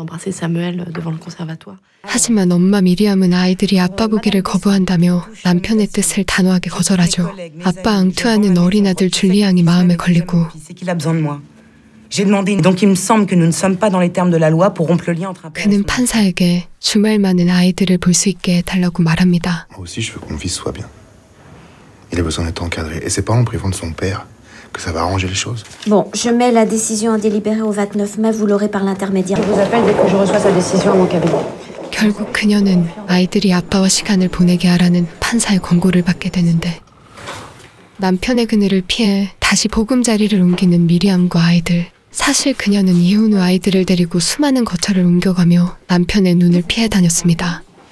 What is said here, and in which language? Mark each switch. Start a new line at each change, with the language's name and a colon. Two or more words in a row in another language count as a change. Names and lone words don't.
Korean: 하지만 엄마 미리암은 아이들이 아빠 보기를 거부한다며 남편의 뜻을 단호하게 거절하죠. 아빠 앙투아는 어린 아들 줄리앙이 마음에 걸리고 그는 판사에게 주말만은 아이들을 볼 수 있게 해달라고 말합니다.
French: Il a besoin d'être encadré. Et c'est pas en privant de son père que ça va arranger les choses. Bon, je mets la décision en délibéré au 29 mai. Vous l'aurez par l'intermédiaire. Je vous appelle dès que je reçois sa décision à mon cabinet.
Korean: 결국 그녀는 아이들이 아빠와 시간을 보내게 하라는 판사의 권고를 받게 되는데 남편의 그늘을 피해 다시 보금자리를 옮기는 미리암과 아이들. 사실 그녀는 이혼 후 아이들을 데리고 수많은 거처를 옮겨가며 남편의 눈을 피해 다녔습니다.